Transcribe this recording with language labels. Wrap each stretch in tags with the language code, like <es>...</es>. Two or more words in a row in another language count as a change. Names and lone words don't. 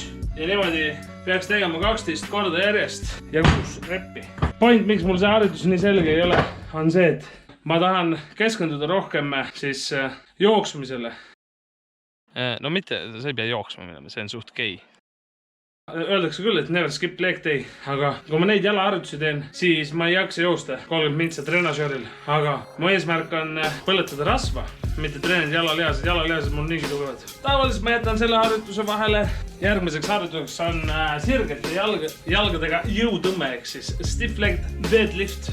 <et>Ja niimoodi peaks tegema 12 korda järjest ja 6 reppi. Point, miks mul see harjutus nii selge ei ole, on see, et ma tahan keskenduda rohkem siis jooksmisele. No mitte, sa ei pea jooksma minema, see on suht gei. Öeldakse küll, et</et> <en>never skip leg day,</en> <et>aga kui ma neid jalaharjutusi teen, siis ma ei jaksa joosta 30 mintsa treenažööril. Aga mu eesmärk on põletada rasva, mitte treenida jalalihased. Jalalihased mul niigi tugevad. Tavaliselt ma jätan selle harjutuse vahele. Järgmiseks harjutuseks on sirgete jalgadega jõutõmme, ehk siis</et> <en>stiff leg deadlift.</en>